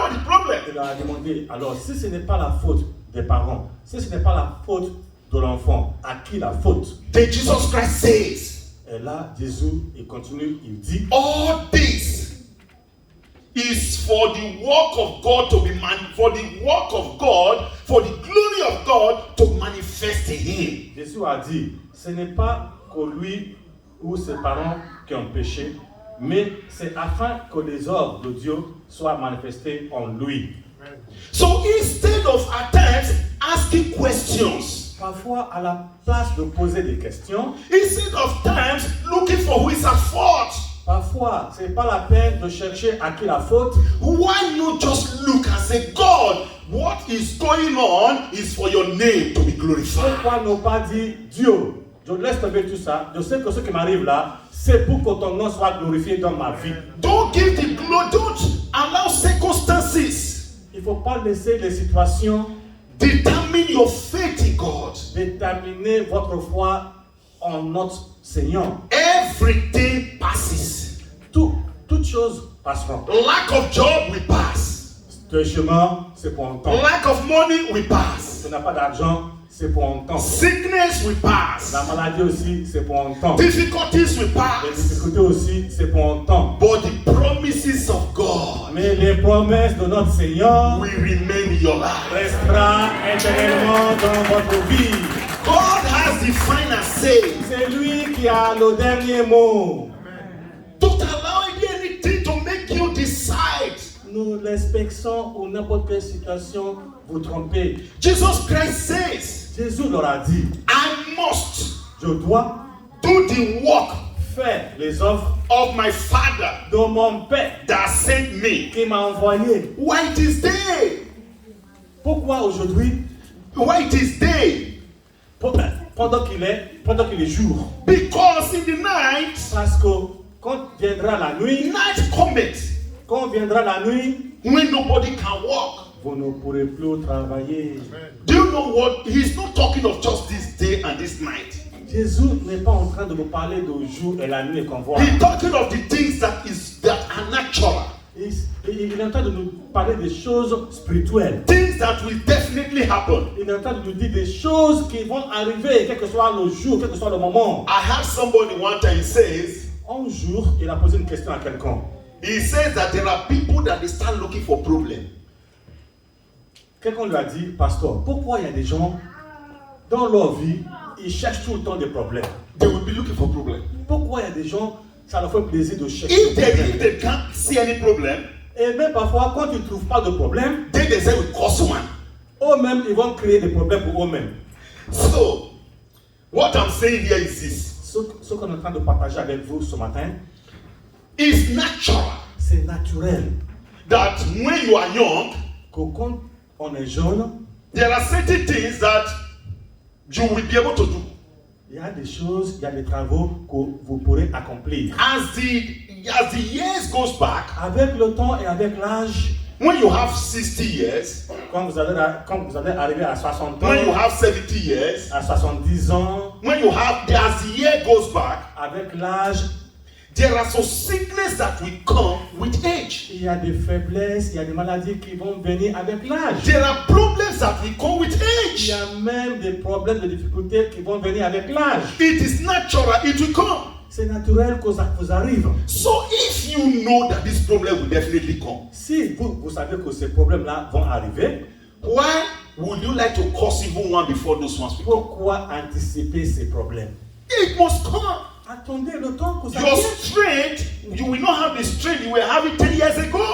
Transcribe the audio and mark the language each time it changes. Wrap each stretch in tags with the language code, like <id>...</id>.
<en>What is the problem?</en> <fr>il a demandé, alors si ce n'est pas la faute des parents, si ce n'est pas la faute de l'enfant, à qui la faute?</fr> <en>Then Jesus Christ says,</en> <fr>Et là, Jésus, il continue, il dit,</fr> <en>all this is for the work of God to be for the work of God, for the glory of God to manifest in him.</en> <fr>Jésus a dit, ce n'est pas que lui ou ses parents qui ont péché, mais c'est afin que les œuvres de Dieu soient manifestées en lui.</fr> <en>So instead of at times asking questions,</en> <fr>Parfois, à la place de poser des questions,</fr> <en>instead of times looking for who is at fault,</en> <fr>parfois, ce n'est pas la peine de chercher à qui la faute.</fr> <en>why not just look and say, God, what is going on is for your name to be glorified.</en> <fr>Pourquoi ne pas dire, Dieu, je laisse tomber tout ça, je sais que ce qui m'arrive là, c'est pour que ton nom soit glorifié dans ma vie.</fr> <en>Don't give the glory, don't allow circumstances</en> <fr>Il ne faut pas laisser les situations</fr> <en>determine your faith in God.</en> <fr>déterminer votre foi en notre Seigneur.</fr> <en>Everything passes.</en> <fr>Toutes choses passeront.</fr> <en>Lack of job will pass.</en> <fr>Le chemin, c'est pour un temps.</fr> <en>Lack of money will pass.</en> <fr>Tu n'as pas d'argent, c'est pour un temps.</fr> <en>Sickness will pass.</en> <fr>La maladie aussi, c'est pour un temps.</fr> <en>Difficulties will</en> <fr>Les</fr> <en>pass.</en> <fr>difficultés aussi, c'est pour un temps.</fr> <en>But the promises of God</en> <fr>Mais les promesses de notre Seigneur</fr> <en>will remain in your life.</en> <fr>resteront éternellement dans votre vie.</fr> <en>God has the final say.</en> <fr>C'est lui qui a le dernier mot.</fr> <en>Don't allow anything to make you decide.</en> <fr>Nous l'inspection ou n'importe quelle situation vous trompez.</fr> <en>Jesus Christ says,</en> <fr>Jésus leur a dit,</fr> <en>I must</en> <fr>je dois</fr> <en>do the work</en> <fr>faire les œuvres</fr> <en>of my Father</en> <fr>de mon Père</fr> <en>that sent me.</en> <fr>qui m'a envoyé.</fr> <en>Why it is day?</en> <fr>Pourquoi aujourd'hui,</fr> <en>Why it is day?</en> <fr>pendant qu'il est jour?</fr> <en>Because in the night,</en> <fr>Parce que quand viendra la nuit,</fr> <en>night cometh</en> <fr>quand viendra la nuit,</fr> <en>when nobody can walk.</en> <fr>vous ne pourrez plus travailler.</fr> <en>Do you know what? He's not talking of just this day and this night.</en> <fr>Jésus n'est pas en train de vous parler du jour et la nuit qu'on voit.</fr> <en>He's talking of the things that are natural.</en> <fr>Il est en train de nous parler des choses spirituelles.</fr> <en>Things that will definitely happen.</en> <fr>Il est en train de nous dire des choses qui vont arriver, quel que soit le jour, quel que soit le moment.</fr> <en>I had somebody one time says,</en> <fr>Un jour, il a posé une question à quelqu'un.</fr> <en>he says that there are people that they start looking for problems.</en> <fr>Quelqu'un lui a dit, pasteur, pourquoi il y a des gens dans leur vie, ils cherchent tout le temps des problèmes?</fr> <en>They will be looking for problems.</en> <fr>Pourquoi il y a des gens, ça leur fait plaisir de chercher</fr> <en>If</en> <fr>des</fr> <en>they,</en> <fr>problèmes?</fr> <en>if they can't see any problem,</en> <fr>Et même parfois, quand ils ne trouvent pas de problème,</fr> <en>then they say we cause one.</en> <fr>eux-mêmes, ils vont créer des problèmes pour eux-mêmes.</fr> <en>So, what I'm saying here is this.</en> <fr>Ce qu'on est en train de partager avec vous ce matin,</fr> <en>It's natural</en> <fr>c'est naturel</fr> <en>that when you are young,</en> <fr>que quand on est jeune,</fr> <en>there are certain things that you will be able to do.</en> <fr>il y a des choses, il y a des travaux que vous pourrez accomplir.</fr> <en>As the years goes back,</en> <fr>Avec le temps et avec l'âge,</fr> <en>when you have 60 years,</en> <fr>quand vous allez arriver à 60 ans,</fr> <en>when you have 70 years,</en> <fr>à 70 ans,</fr> <en>when you have, as the year goes back,</en> <fr>avec l'âge,</fr> <en>There are some sickness that will come with age.</en> <fr>Il y a des faiblesses, il y a des maladies qui vont venir avec l'âge.</fr> <en>There are problems that will come with</en> <fr>Il y</fr> <en>age.</en> <fr>a même des problèmes, des difficultés qui vont venir avec l'âge.</fr> <en>It is natural, it will come.</en> <fr>C'est naturel que ça vous arrive.</fr> <en>So if you know that this problem will definitely come,</en> <fr>Si vous savez que ces problèmes-là vont arriver,</fr> <en>why would you like to cause even one before those ones will come?</en> <fr>pourquoi anticiper ces problèmes?</fr> <en>It must come.</en> <fr>Attendez le temps que ça</fr> <en>Your</en> <fr>vienne.</fr> <en>strength, you will not have the strength you were having 10 years ago.</en>